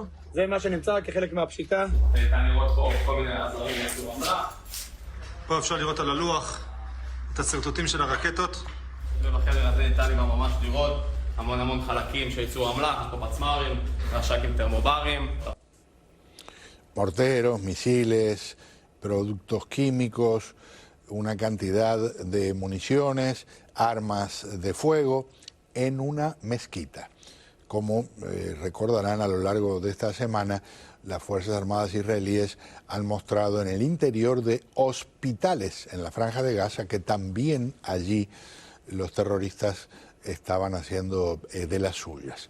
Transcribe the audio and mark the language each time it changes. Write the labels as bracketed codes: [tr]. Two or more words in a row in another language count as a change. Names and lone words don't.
[he] זה מה שנמצא כחלק מהפשיטה. ניתן לראות פה כל מיני עזרים לייצור אמל"ח. פה אפשר לראות על הלוח את הסרטוטים של הרקטות. ובחדר הזה ניתן גם ממש לראות המון חלקים של ייצור אמל"ח, פה פצמ"רים, רש"קים טרמוברים. [es] Morteros, misiles, productos químicos, una cantidad de municiones, armas de fuego en una mezquita. Como recordarán a lo largo de esta semana, las Fuerzas Armadas israelíes han mostrado en el interior de hospitales en la Franja de Gaza que también allí los terroristas estaban haciendo de las suyas.